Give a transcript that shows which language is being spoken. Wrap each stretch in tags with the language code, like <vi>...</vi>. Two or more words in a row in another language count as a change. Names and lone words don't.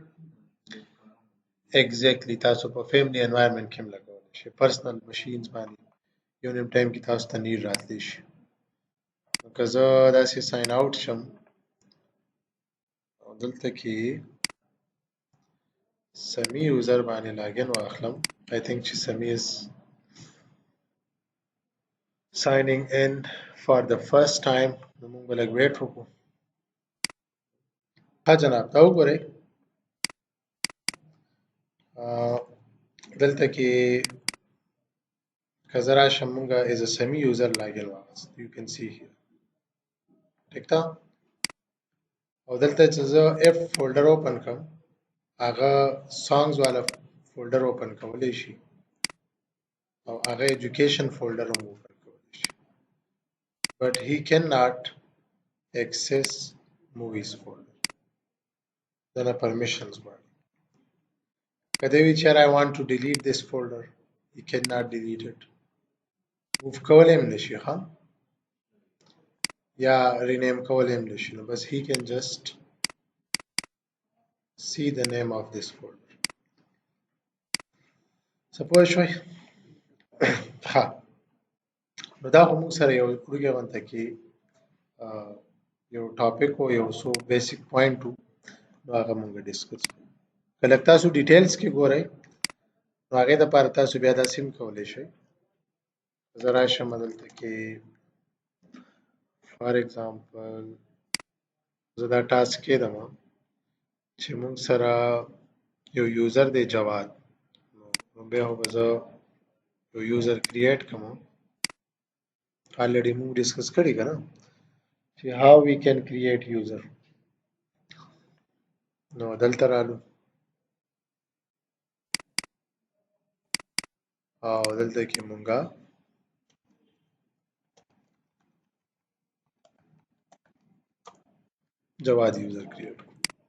<ps>ایگزیکټلی تاسو په</ps> <en>family environment</en> <ps>کې هم لګولی شئ،</ps> <en>personal machines</en> <ps>باندې یو نیم ټایم کې تاسو ته نیډ راتلی شي. نو که زه داسې</ps> <en>sign out</en> <ps>شم او دلته کې سمی یوزر باندې لاګین واخلم</ps> <en>I think</en> <ps>چې سمی</ps> <en>is signing in for the first time.</en> <ps>نو موږ به لږ ویټ وکړو. ها جناب دا وګورئ دلته کې که زه راشم موږ</ps> <en>as a semi user</en> <ps>لاګین واخست.</ps> <en>you can see here</en> <ps>ټیک ده. او دلته چې زه اف</ps> <en>folder open</en> <ps>کړم هغه سانګز والا</ps> <en>folder open</en> <ps>کولی شي او هغه</ps> <en>education folder</en> <ps>هم اوپن کولی شي</ps> <en>but he cannot access movies folder.</en> <ps>دنه permissions غواړي. که دی وي چېرې</ps> <en>I want to delete this folder he cannot delete it.</en> <ps>موف کولی هم نشي ښه یا rename کولی هم نشي نو بس</ps> <en>he can just see the name of this folder.</en> <ps>څه پوه شوئ ښه نو دا خو موږ سره یو وړوکی غونته کې یو ټاپک و یو څو</ps> <en>basic point</en> <ps>و نو هغه موږ ډسکس کړو. که لږ تاسو ډیټیلز کې ګورئ نو هغې دپاره تاسو بیا داسې هم کولی شئ. زه راشم دلته کې</ps> <en>for example</en> <ps>زه دا ټاسک کېدم چې موږ سره یو یوزر دی جواد نو بیا خو به زه یو</ps> <en>user create</en> <ps>کړم. آلریډي موږ ډسکس کړي که نه چې</ps> <en>how we can create user.</en> <ps>نو دلته رالو او دلته کې مونږه جواد</ps> <en>user create</en> <ps>کړو.</ps>